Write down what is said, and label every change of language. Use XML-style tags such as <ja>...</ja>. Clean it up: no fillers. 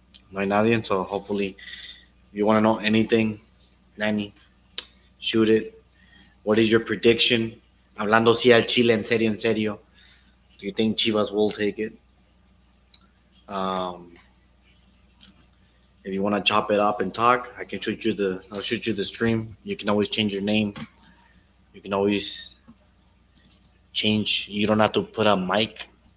<es>No hay nadie,</es> <en>so hopefully, if you want to know anything, Danny, shoot it. What is your prediction?</en> <es>Hablando si al Chile, en serio.</es> <en>Do you think Chivas will take it? Um, if you want to chop it up and talk, I'll shoot you the stream. You can always change your name. You can always change. You don't have to put a mic.</en>